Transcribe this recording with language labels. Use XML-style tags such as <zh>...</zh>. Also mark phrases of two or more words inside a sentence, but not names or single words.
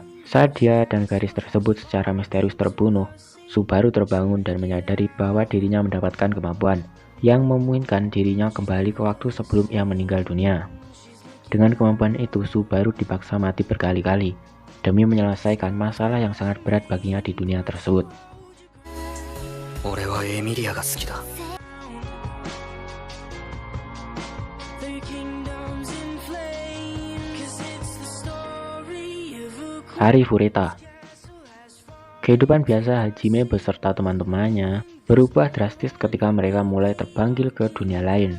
<id>Saat dia dan gadis tersebut secara misterius terbunuh, Subaru terbangun dan menyadari bahwa dirinya mendapatkan kemampuan yang memungkinkan dirinya kembali ke waktu sebelum ia meninggal dunia. Dengan kemampuan itu, Subaru dipaksa mati berkali-kali demi menyelesaikan masalah yang sangat berat baginya di dunia tersebut.</id> <ja>俺はエミリアが好きだ。</ja> <id>Hari Fureta. Kehidupan biasa Hajime beserta teman-temannya berubah drastis ketika mereka mulai terpanggil ke dunia lain.</id>